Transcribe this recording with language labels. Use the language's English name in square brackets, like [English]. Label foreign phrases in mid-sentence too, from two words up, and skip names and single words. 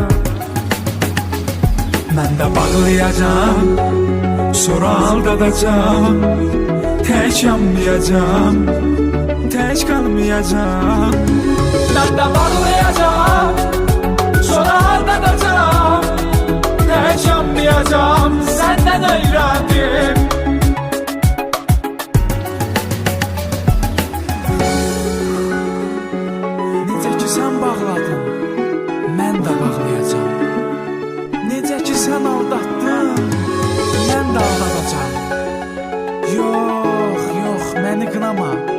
[Turkish] Ben de bağlayacağım, sonra aldadacağım. Tek yanmayacağım, tek kalmayacağım. Ben de bağlayacağım, sonra aldadacağım. Tek yanmayacağım, senden öğrendim. [Azerbaijani] Necə ki sen bağladın, mən də bağlayacağım. Necə ki sen aldattın, mən də aldadacağım. Yox, yox, məni qınama.